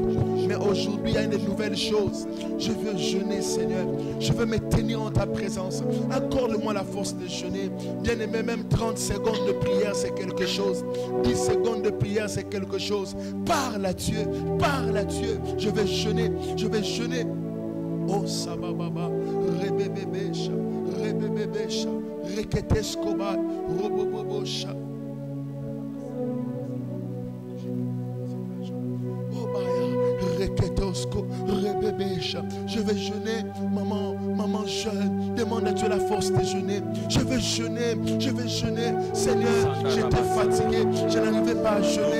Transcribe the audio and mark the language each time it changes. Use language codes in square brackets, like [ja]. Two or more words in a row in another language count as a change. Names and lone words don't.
[fr] Mais aujourd'hui il y a une nouvelle chose. Je veux jeûner, Seigneur. Je veux me tenir en ta présence. Accorde-moi la force de jeûner. Bien aimé, même 30 secondes de prière c'est quelque chose. 10 secondes de prière c'est quelque chose. Parle à Dieu. Parle à Dieu. Je vais jeûner. Je vais jeûner. Oh Sabababa. Rebebebesha. Rebebebesha. Reketeskoba. Robobobosha. Je vais jeûner, maman jeûne. Demande à Dieu la force de jeûner. Je vais jeûner, Seigneur, j'étais fatigué, je n'arrivais pas à jeûner.